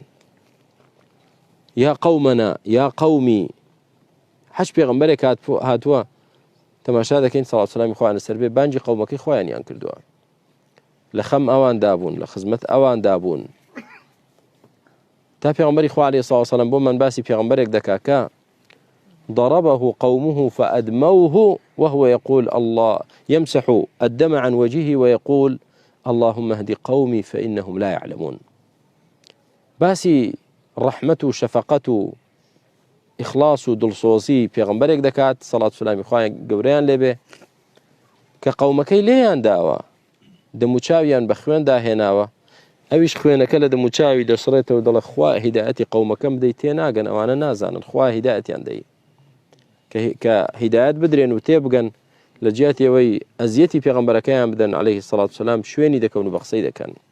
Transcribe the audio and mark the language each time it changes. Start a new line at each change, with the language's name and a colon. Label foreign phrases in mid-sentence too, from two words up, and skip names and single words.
Central Kurdish: یا قەومەنا یا قەومی، حەج پێغەمبەرێک هاتووە تەماشا دەکەین سەڵات سەلامی خۆیان لەسەر بێ بانگی قەومەکەی خۆیانیان کردووە، لە خەم ئەوان دابوون، لە خزمەت ئەوان دابوون، تا پێغەمبەری خوا
Arabic: عەلەیهی سڵات وسەلام
Central Kurdish: بۆ من باسی پێغەمبەرێک دەکا کە
Arabic: ضربه قومه فأدموه وهو يقول الله يمسح الدم عن وجهه ويقول اللهم اهد قومي فإنهم لا يعلمون.
Central Kurdish: باسی ڕەحمەت و شەفەقەت و ئیخلاص و دڵسۆزی پێغەمبەرێک دەکات سەڵات سەلامی خوای گەورەیان لێبێ کە قەومەکەی لێیان داوە، دەموچاویان بە خوێن داهێناوە، ئەویش خوێنەکە لە دەموچاوی دەسڕێتەوە دەڵێ خوا هیدایەتی قەومەکەم بدەی، تێناگەن، ئەوانە نازانن، خوا هیدایەتیان دەی کە هیدایەت بدرێن و تێبگەن لە جیاتیەوەی ئەزیەتی پێغەمبەرەکەیان بدەن
Arabic: عەلەیهی سەڵات وسەلام
Central Kurdish: شوێنی دەکەون و بە قسەی دەکەن.